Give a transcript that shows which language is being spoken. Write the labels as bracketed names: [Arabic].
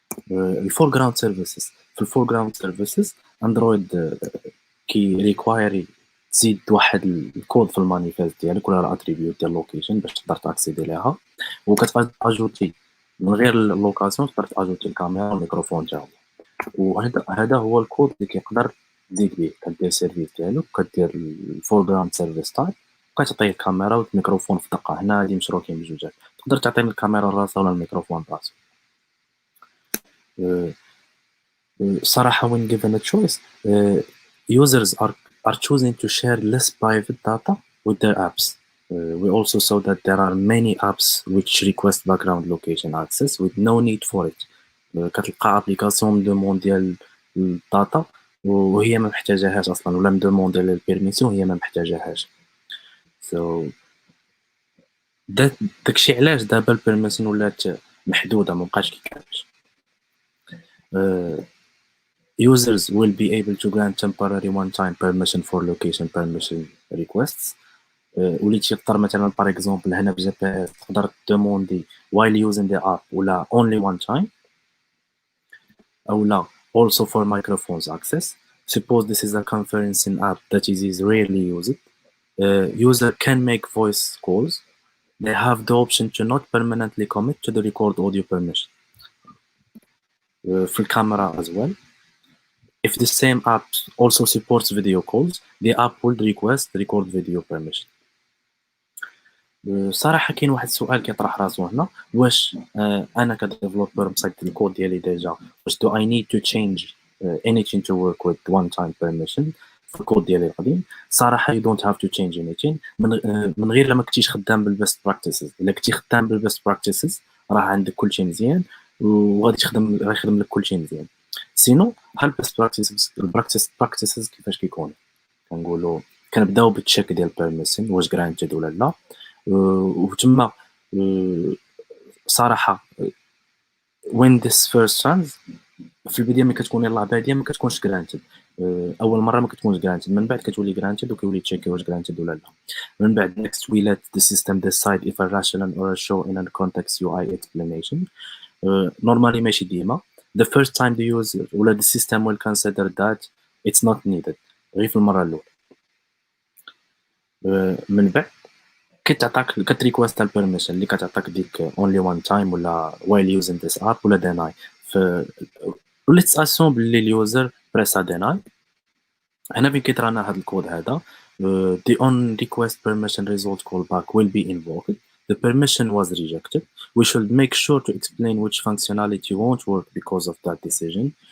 [Arabic] الفور جراوند سيرفيسز، في الفور جراوند سيرفيسز اندرويد كي ريكوايري تزيد واحد الكود في المانيفيست ديالك ولا الاتريبيوت ديال اللوكيشن باش تقدر تاكسيدي ليها، وكتبقى اجوتي من غير اللوكاسيون تقدر تاجوتي الكاميرا والميكروفون تاعو. وهذا هو الكود اللي كيقدر تزيد به، كدير سيرفيس ديالك كدير الفور جراوند سيرفيس تايب وكتعطيه الكاميرا والميكروفون في دقه. هنا هادي مشروكين بجوجات، تقدر تعطي الكاميرا راسها ولا الميكروفون راسو. صراحة [English] when given a choice, users are choosing to share less private data with their apps. We also saw that there are many apps which request background location access with no need for it. [Arabic] كتلقى ابليكاسيون مدومون ديال الداتا وهي ما محتاجاهاش اصلا، ولا مدومون ديال البيرميسيون هي ما محتاجاهاش. [English] so [Arabic] داكشي علاش دابا البيرميسيون ولات محدوده، ما بقاش كي كانت. [English] Users will be able to grant temporary one-time permission for location permission requests. [Arabic] وليتي تقدر مثلا [French] par exemple [Arabic] هنا في GPS تقدر تدوموندي [English] while using the app [Arabic] ولا [English] only one time، [Arabic] أو لا [English] also for microphones access. Suppose this is a conferencing app that is rarely used. User can make voice calls. They have the option to not permanently commit to the record audio permission. [Arabic] في الكاميرا [English] as well. If the same app also supports video calls, the app will request record video permission. [Arabic] صراحة كاين واحد السؤال كيطرح راسو هنا، واش انا كديفلوبر مسجل الكود ديالي ديجا، واش [English] do I need to change anything to work with one time permission [Arabic] في الكود ديالي القديم؟ صراحة [English] you don't have to change anything [Arabic] من غير لما كنتيش خدام بالبست براكتيسز. الا كنتي خدام بالبست براكتيسز راه عندك كلشي مزيان وغادي تخدم، راه يخدم لك كلشي مزيان. سينو بحال البست براكتيسز كيفاش كيكون كنقولوا كنبداو بالتشيك ديال بيرميشن واش جرانتد ولا لا، وتما صراحه [English] when this first runs [Arabic] في البدايه ملي كتكون يلاه باديه ما كتكونش جرانتد، اول مره ما كتكونش جرانتد، من بعد كتولي جرانتد وكيولي تشيك واش جرانتد ولا لا. من بعد [English] next we let the system decide if a rational or a show in a context UI explanation. normally [Arabic] ماشي ديما. [English] the first time the user [Arabic] ولا [English] the system will consider that it's not needed [Arabic] غير في المره الاولى. من بعد كتعطاك كتريكويست البيرميشن اللي كتعطاك ديك [English] only one time [Arabic] ولا [English] while using this app [Arabic] ولا deny. [English] let's assume [Arabic] بلي اليوزر بريسا [English] deny. [Arabic] هنا فين كيطرانا هذا الكود هذا [English] the on request permission result callback will be invoked. The permission was rejected. We should make sure to explain which functionality won't work because of that decision.